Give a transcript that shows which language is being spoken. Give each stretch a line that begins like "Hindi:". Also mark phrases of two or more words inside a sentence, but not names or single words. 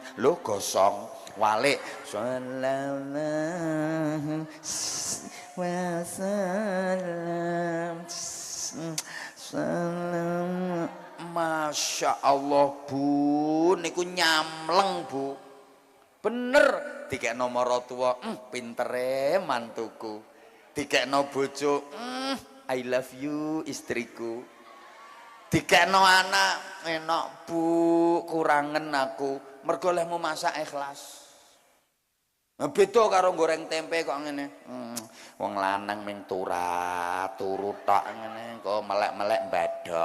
Javanese: Lho gosong walik
Arabic: صلى الله وسلم. ما شاء الله
Javanese: Bu, niku nyamleng Bu. Bener, dikekno maratuwa, pintere mantuku. Dikekno bojo,
English: I love you
Javanese: istriku. Dikekno anak, enak Bu, kurangen aku. Mergo leh mau masak ikhlas. Beda karo goreng tempe kok ngene. Wong lanang ming turu tok ngene, kok melek-melek badok.